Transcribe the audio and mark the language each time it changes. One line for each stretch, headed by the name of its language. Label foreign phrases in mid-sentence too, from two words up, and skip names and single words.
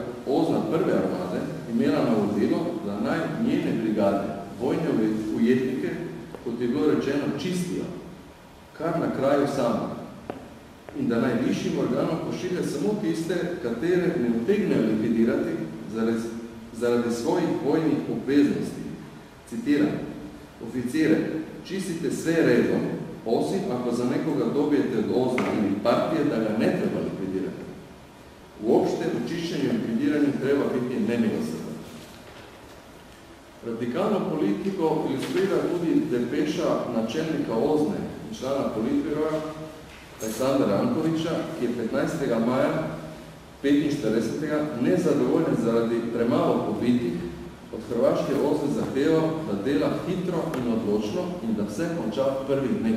Slovenian: Ozna prve armade imela navodilo, da naj njene brigade vojne ujetnike, kot je bilo rečeno, čistijo, kar na kraju samo. In da naj višjim organom pošilja samo tiste, katere ne utegnejo likvidirati zaradi svojih vojnih obveznosti.
Serbian: Citiram, oficire, čistite sve redom, osim ako za nekoga dobijete od Ozna ili partije, da ga ne treba likvidirati. Uopšte u čišćenju i likvidiranju treba biti nemilosrdan.
Slovenian: Radikalno politiko ilustrira tudi depeša načelnika Ozne i člana Politbiroja Aleksandra Ankovića, ki je 15. maja 1945. nezadovoljen zaradi premalo pobitih od Hrvaške Ozne zahtevao da dela hitro in odločno in da vse konča prvih dneh.